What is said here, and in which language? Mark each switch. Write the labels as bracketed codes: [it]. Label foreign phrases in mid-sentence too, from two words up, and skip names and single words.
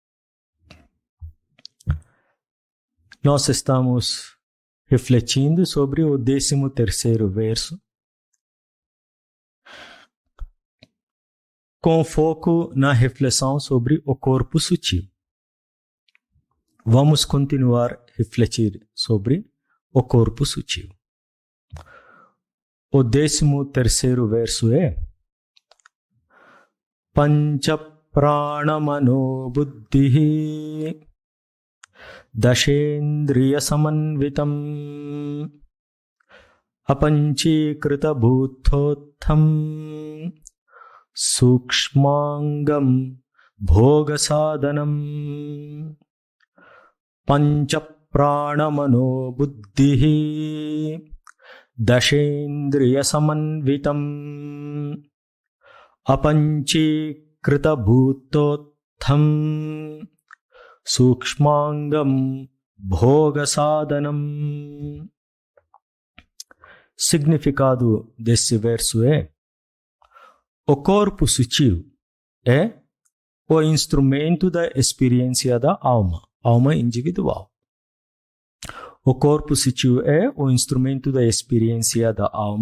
[pt] Nós estamos refletindo sobre o 13º verso, com foco na reflexão sobre o corpo sutil. Vamos continuar a refletir sobre o corpo sutil. O 13º verso é: [sa] पञ्च प्राण मनो बुद्धि दशेन्द्रिय समन्वितम् अपञ्चीकृत भूतोत्थं सूक्ष्माङ्गं भोग साधनम्. पञ्च प्राणमनो बुद्धिः दशेन्द्रिय समन्वितम् अपञ्चीकृत भूतोत्थं सूक्ष्माङ्गं भोग सदनम्. [pt] Significado desse verso é: o corpo sutil é o instrumento da experiência da alma individual. O corpo sutil é o instrumento da experiência da alma.